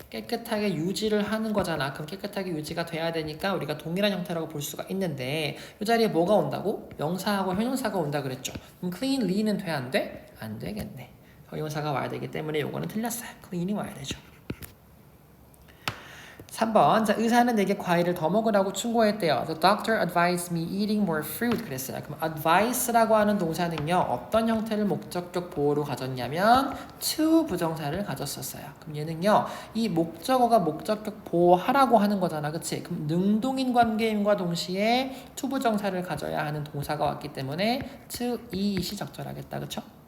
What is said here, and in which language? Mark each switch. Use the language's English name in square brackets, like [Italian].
[Korean] 깨끗하게 유지를 하는 거잖아. 그럼 깨끗하게 유지가 돼야 되니까 우리가 동일한 형태라고 볼 수가 있는데 이 자리에 뭐가 온다고? 명사하고 형용사가 온다 그랬죠. 그럼 cleanly는 돼? 안 돼? 안 되겠네. 형용사가 와야 되기 때문에 요거는 틀렸어요. clean이 와야 되죠. 3번 자, 의사는 내게 과일을 더 먹으라고 충고했대요. [English] The doctor advised me eating more fruit 그랬어요. [Korean] 그럼 advice라고 하는 동사는요 어떤 형태를 목적격 보호로 가졌냐면 to 부정사를 가졌었어요. 그럼 얘는요 이 목적어가 목적격 보호하라고 하는 거잖아. 그치? 그럼 능동인 관계임과 동시에 to 부정사를 가져야 하는 동사가 왔기 때문에 to eat이 적절하겠다. 그쵸?